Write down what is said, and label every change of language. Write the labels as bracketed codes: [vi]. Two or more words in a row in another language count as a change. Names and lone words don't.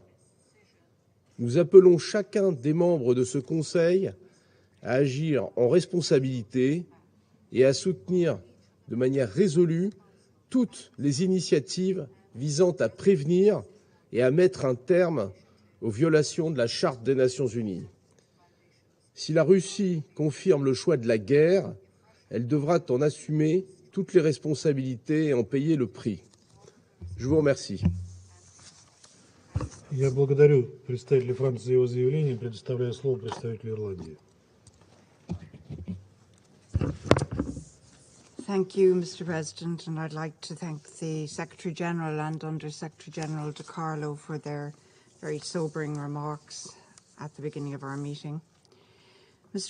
[fr] Nous appelons chacun des membres de ce Conseil à agir en responsabilité et à soutenir de manière résolue toutes les initiatives visant à prévenir et à mettre un terme aux violations de la Charte des Nations unies. Si la Russie confirme le choix de la guerre, elle devra en assumer toutes les responsabilités et en payer le prix. Je vous remercie. [ru] Я благодарю представителя Франции за его заявление и предоставляю слово представителю Ирландии. [en] Thank you, Mr. President, and I'd like to thank the Secretary-General and Under-Secretary-General De Carlo for their very sobering remarks at the beginning of our meeting. Mr.